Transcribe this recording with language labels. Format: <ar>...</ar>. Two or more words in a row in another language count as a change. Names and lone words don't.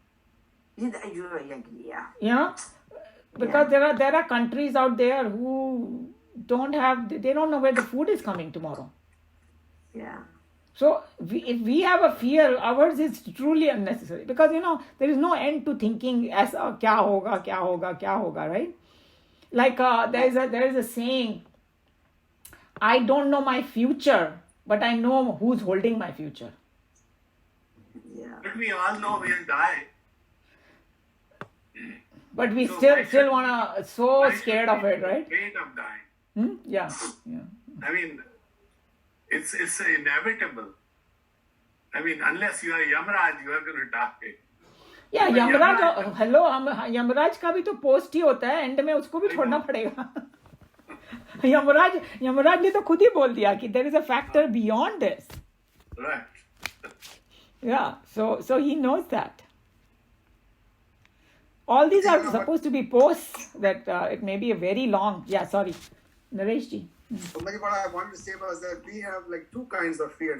<en>Yeah. Because there are countries out there who they don't know where the food is coming tomorrow. Yeah. So if we have a fear, ours is truly unnecessary, because there is no end to thinking as</en> <hi>क्या होगा,</hi> <en>right? Like there is a saying, I don't know my future, but I know who's holding my future. Yeah. But we all know we'll die. But we So still why should wanna we- so why should scared we of it, be right? afraid of dying? Yeah. I mean, it's inevitable. I mean, unless you are Yamraj, you are going to die.</en> <hi>या तो यमराज यमराज- हेलो हम यमराज का भी तो पोस्ट ही होता है, एंड में उसको भी छोड़ना पड़ेगा. यमराज ने तो खुद ही बोल दिया कि</hi> <en>there is a factor beyond this. Right. Yeah, so he knows that. All these are supposed to be posts that it may be a very long. Yeah, sorry, Naresh ji. So maybe what I wanted to say was that we have like two kinds of fears.</en>